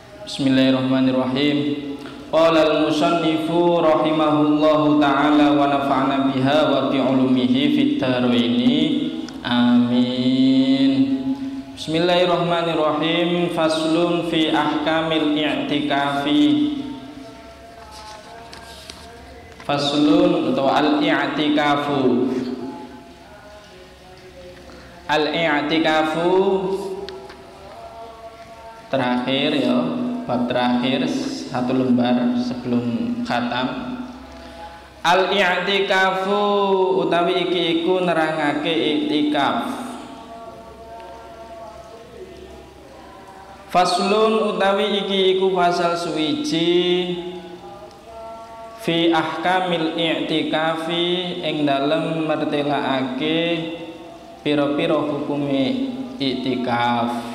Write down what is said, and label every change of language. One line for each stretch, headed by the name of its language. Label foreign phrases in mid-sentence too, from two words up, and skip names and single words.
Arabic: بسم الله الرحمن الرحيم. قال المصنف رحمه الله تعالى ونفعنا بها وبعلومه في الدارين. Amin. بسم الله الرحمن الرحيم. فصل في أحكام الاعتكاف. Faslun atau al-i'tikafu.
Indonesian: Al-i'tikafu terakhir ya, bab terakhir satu lembar sebelum khatam.
Javanese: Al-i'tikafu utawi iki iku nerangake i'tikaf. Faslun utawi iki iku pasal suwiji
Arabic: في أحكام الاعتكاف
Javanese: ing dalem mertelaake pira-pira hukume i'tikaf.